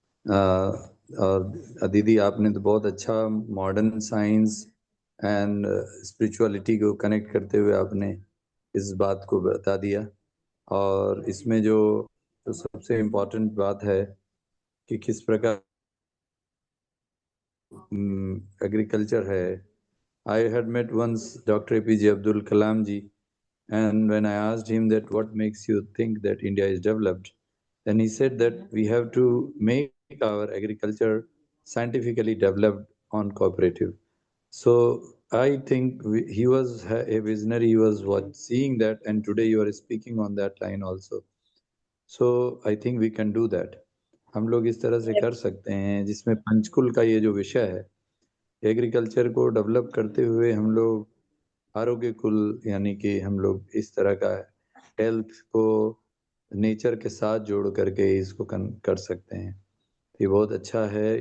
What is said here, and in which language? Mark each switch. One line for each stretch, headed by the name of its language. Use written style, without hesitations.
Hindi: और दीदी आपने तो बहुत अच्छा मॉडर्न साइंस एंड स्पिरिचुअलिटी को कनेक्ट करते हुए आपने इस बात को बता दिया। और इसमें जो सबसे इम्पोर्टेंट बात है कि किस प्रकार एग्रीकल्चर है।
English: I had met once Dr. APJ Abdul Kalam ji, and when I asked him that what makes you think that India is developed, then he said that we have to make our agriculture scientifically developed on cooperative. So I think he was a visionary. He was seeing that, and today you are speaking on that line also. So I think we can do that.
Hindi: हम लोग इस तरह से कर सकते हैं, जिसमें पंचकुल का ये जो विषय है, एग्रीकल्चर को डेवलप करते हुए हम लोग आरोग्य कुल, यानी कि हम लोग इस तरह का हेल्थ को नेचर के साथ जोड़ करके इसको कर सकते हैं। ये बहुत अच्छा है।